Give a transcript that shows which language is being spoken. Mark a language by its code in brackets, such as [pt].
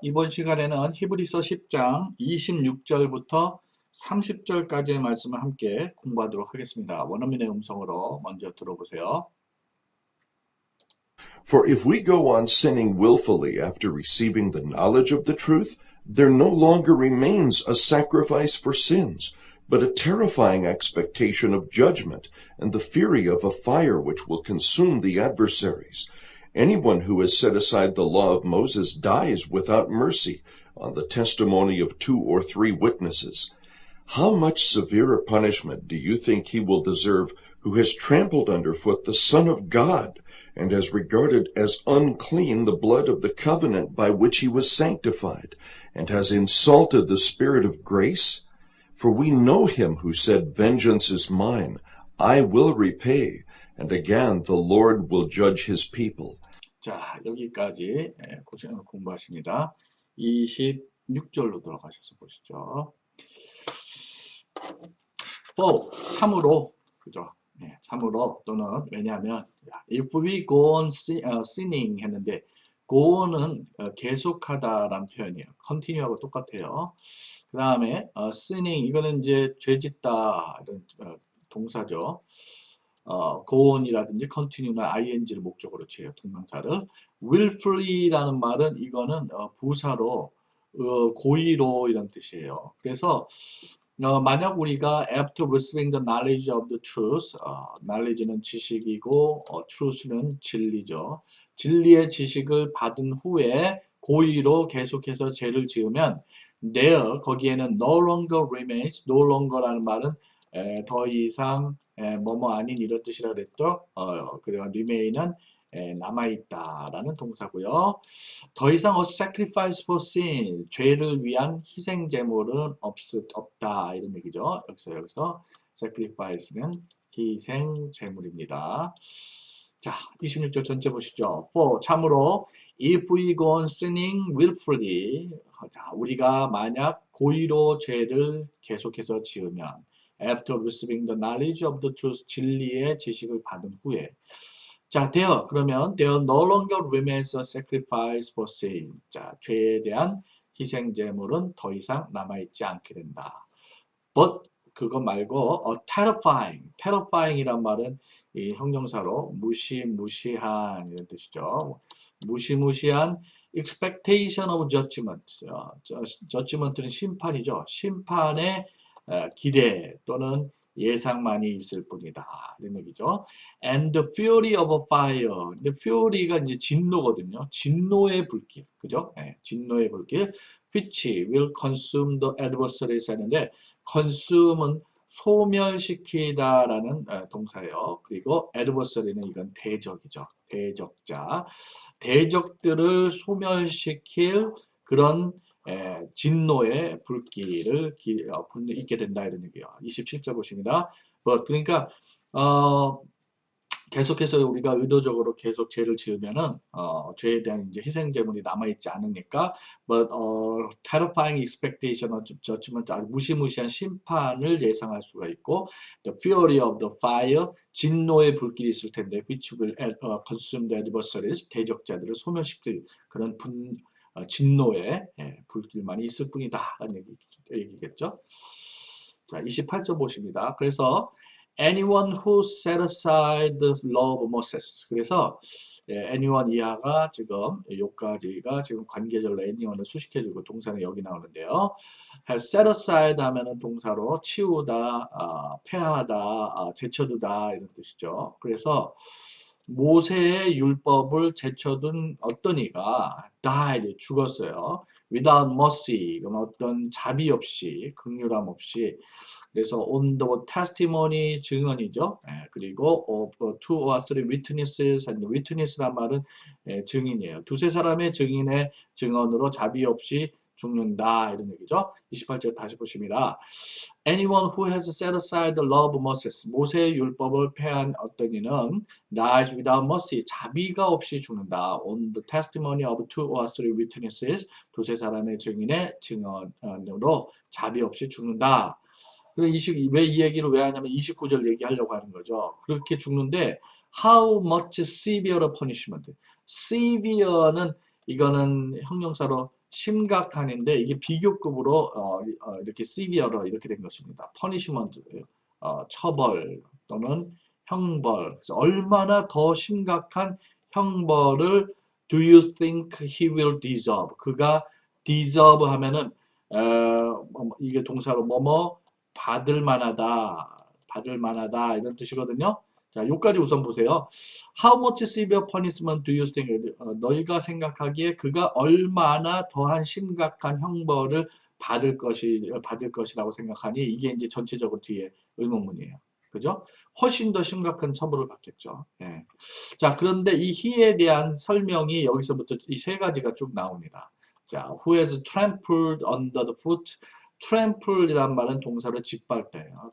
[ko] 이번 시간에는 히브리서 10장 26절부터 30절까지의 말씀을 함께 공부하도록 하겠습니다. 원어민의 음성으로 먼저 들어보세요. [en] For if we go on sinning willfully after receiving the knowledge of the truth, there no longer remains a sacrifice for sins, but a terrifying expectation of judgment and the fury of a fire which will consume the adversaries. Anyone who has set aside the law of Moses dies without mercy on the testimony of 2 or 3 witnesses. How much severer punishment do you think he will deserve who has trampled underfoot the Son of God and has regarded as unclean the blood of the covenant by which he was sanctified, and has insulted the Spirit of grace? For we know him who said, Vengeance is mine, I will repay, and again the Lord will judge his people. [ko] 자, 여기까지 공부하십니다. 26절로 들어가셔서 보시죠. For, 참으로, 그죠? 네, 참으로 또는 왜냐하면 [en] if we go on sinning [ko] 했는데 go on은 계속하다라는 표현이에요. continue하고 똑같아요. 그 다음에 sinning 이거는 이제 죄짓다 이런 동사죠. go on이라든지 continue는 ing를 목적으로 취해요. 동명사를. willfully라는 말은 이거는 부사로 고의로 이런 뜻이에요. 그래서 만약 우리가 [en] after receiving the knowledge of the truth, [ko] knowledge는 지식이고 truth는 진리죠. 진리의 지식을 받은 후에 고의로 계속해서 죄를 지으면 there 거기에는 [en] no longer remains, [ko] no longer라는 말은 더 이상 뭐뭐 아닌 이런 뜻이라 그랬죠. 그리고 remain은 남아있다라는 동사고요. 더 이상 [en] a sacrifice for sin, [ko] 죄를 위한 희생 제물은 없다 이런 얘기죠. 여기서 sacrifice는 희생 제물입니다. 자, 26절 전체 보시죠. [en] For, [ko] 참으로 [en] if we go on sinning willfully, [ko] 자, 우리가 만약 고의로 죄를 계속해서 지으면 [en] after receiving the knowledge of the truth, [ko] 진리의 지식을 받은 후에 자, 그러면 [en] there no longer remains a sacrifice for sin. [ko] 자, 죄에 대한 희생 제물은 더 이상 남아있지 않게 된다. But 그거 말고 terrifying이란 말은 이 형용사로 무시무시한 이런 뜻이죠. 무시무시한 [en] expectation of judgment. [ko] judgment는 심판이죠. 심판의 기대 또는 예상만이 있을 뿐이다. 이런 얘기죠. [en] And the fury of a fire. [ko] 근데 fury가 이제 진노거든요. 진노의 불길. 그죠? 네, 진노의 불길. [en] Which will consume the adversaries [ko] 하는데, [en] consume은 [ko] 소멸시키다라는 동사예요. 그리고 adversary는 이건 대적이죠. 대적자. 대적들을 소멸시킬 그런 진노의 불길을 있게 된다 이런 얘기예요. 27절 보십니다. 그러니까 계속해서 우리가 의도적으로 계속 죄를 지으면은 죄에 대한 이제 희생 제물이 남아 있지 않으니까 [en] but terrifying expectation of judgment, [ko] 아주 무시무시한 심판을 예상할 수가 있고 [en] the fury of the fire, [ko] 진노의 불길이 있을 텐데 [en] which will consume the adversaries, [ko] 대적자들을 소멸시킬 그런 진노의 불길만이 있을 뿐이다 라는 얘기겠죠. 자, 28절 보십니다. [en] 그래서 anyone who set aside the law of Moses. [ko] 그래서 anyone 이하가 지금 요까지가 지금 관계절로 anyone을 수식해주고 동사는 여기 나오는데요. set aside 하면은 동사로 치우다, 폐하다, 제쳐두다 이런 뜻이죠. 그래서 모세의 율법을 제쳐둔 어떤 이가 died, 죽었어요. [en] without mercy, [ko] 그럼 어떤 자비 없이, 긍휼함 없이. 그래서 [en] on the testimony, [ko] 증언이죠. 그리고 [en] of 2 or 3 witnesses, witness란 [ko] 말은 증인이에요. 두세 사람의 증인의 증언으로 자비 없이 죽는다 이런 얘기죠. 28절 다시 보십니다. [en] Anyone who has set aside the law of Moses, [ko] 모세의 율법을 폐한 어떤 이는 [en] dies without mercy, [ko] 자비가 없이 죽는다. [en] On the testimony of 2 or 3 witnesses, [ko] 두세 사람의 증인의 증언으로 자비 없이 죽는다. 왜 이 얘기를 왜 하냐면 29절 얘기하려고 하는 거죠. 그렇게 죽는데 [en] how much severe punishment? severe는 [ko] 이거는 형용사로 심각한인데 이게 비교급으로 이렇게 severe로 이렇게 된 것입니다. punishment, 처벌 또는 형벌. 그래서 얼마나 더 심각한 형벌을 [en] do you think he will deserve? [ko] 그가 deserve 하면은 이게 동사로 뭐뭐 받을 만하다 이런 뜻이거든요. 자, 요까지 우선 보세요. [en] How much severe punishment do you think? [ko] 너희가 생각하기에 그가 얼마나 더한 심각한 형벌을 받을 것이라고 생각하니? 이게 이제 전체적으로 뒤에 의문문이에요. 그죠? 훨씬 더 심각한 처벌을 받겠죠. 예. 자, 그런데 이 he에 대한 설명이 여기서부터 이 세 가지가 쭉 나옵니다. [en] 자, who has trampled under the foot? [ko] trample이란 말은 동사로 짓밟다예요.